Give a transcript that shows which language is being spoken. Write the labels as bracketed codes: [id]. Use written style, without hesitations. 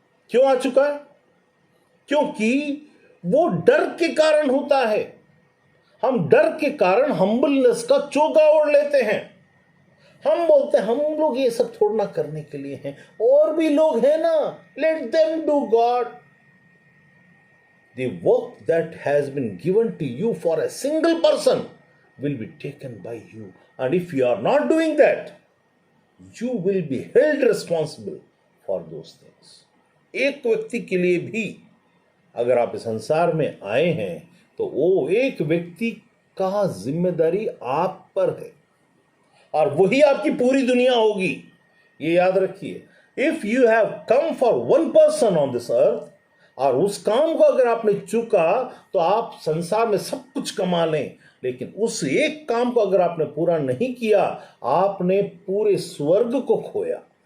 [hi] क्यों आ चुका है? क्योंकि वो डर के कारण होता है। हम डर के कारण हम्बलनेस का चोगा ओढ़ लेते हैं। हम बोलते हैं हम लोग ये सब थोड़ा ना करने के लिए हैं, और भी लोग हैं ना, [en] Let them do God. The work that has been given to you for a single person will be taken by you, and if you are not doing that, you will be held responsible for those things। [hi] एक व्यक्ति के लिए भी अगर आप इस संसार में आए हैं तो वो एक व्यक्ति का जिम्मेदारी आप पर है, और वही आपकी पूरी दुनिया होगी। ये याद रखिए, [en] if you have come for one person on this earth, [hi] और उस काम को अगर आपने चुका तो आप संसार में सब कुछ कमा लें, लेकिन उस एक काम को अगर आपने पूरा नहीं किया, आपने पूरे स्वर्ग को खोया।